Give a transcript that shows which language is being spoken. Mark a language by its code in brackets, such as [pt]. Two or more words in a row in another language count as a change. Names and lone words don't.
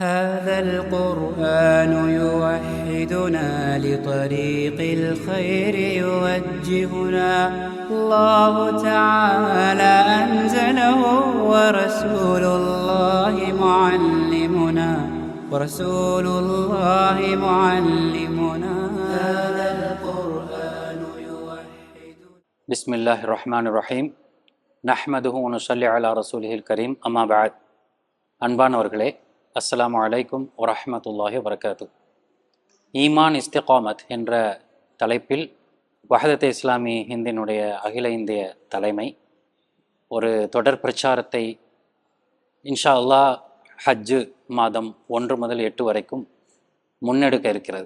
[ar] هذا القرآن يوحدنا لطريق الخير يوجهنا الله تعالى أنزله ورسول الله معلمنا هذا القرآن يوحدنا. بسم الله الرحمن الرحيم. نحمده ونصلي على رسوله الكريم. أما بعد. [ta] அன்பானவர்களே, [ar] السلام عليكم ورحمة الله وبركاته. [ta] ஈமான் இஸ்திகாமத் என்ற தலைப்பில் வஹதத் இஸ்லாமி ஹிந்தினுடைய அகில இந்திய தலைமை ஒரு தொடர் பிரச்சாரத்தை [ar] إن شاء الله [ta] ஹஜ்ஜு மாதம் 1 முதல் 8 வரைக்கும் முன்னெடுக்க இருக்கிறது.